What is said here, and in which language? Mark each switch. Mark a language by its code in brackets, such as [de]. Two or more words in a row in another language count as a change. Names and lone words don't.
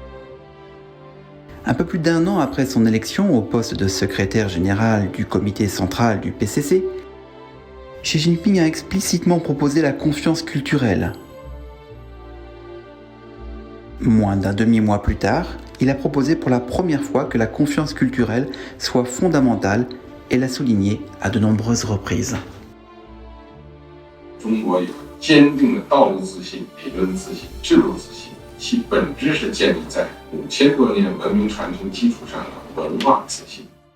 [fr] Un peu plus d'un an après son élection au poste de secrétaire général du comité central du PCC, Xi Jinping a explicitement proposé la confiance culturelle. Moins d'un demi-mois plus tard, il a proposé pour la première fois que la confiance culturelle soit fondamentale et l'a souligné à de nombreuses reprises. [zh] 中国有坚定的道路自信、理论自信、制度自信，其本质是建立在5000多年文明传承基础上的文化自信。